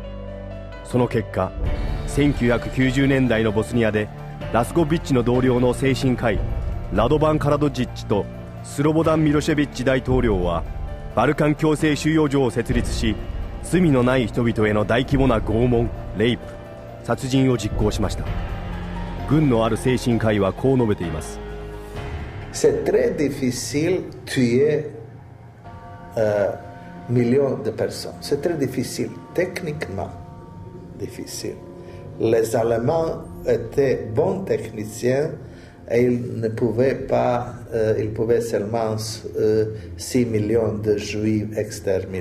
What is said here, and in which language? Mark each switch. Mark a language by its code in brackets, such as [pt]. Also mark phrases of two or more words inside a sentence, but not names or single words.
[ja] その結果1990年代のボスニアでラスコビッチの同僚の精神科医ラドバン・カラドジッチとスロボダン・ミロシェビッチ大統領はバルカン強制収容所を設立し罪のない人々への大規模な拷問、レイプ、殺人を実行しました。軍のある精神科医はこう述べています。 [fr] C'est très difficile tuer millions de personnes. C'est très difficile, techniquement difficile. Les Allemands étaient bons techniciens et ils ne pouvaient pas, ils pouvaient seulement 6 millions de Juifs exterminés.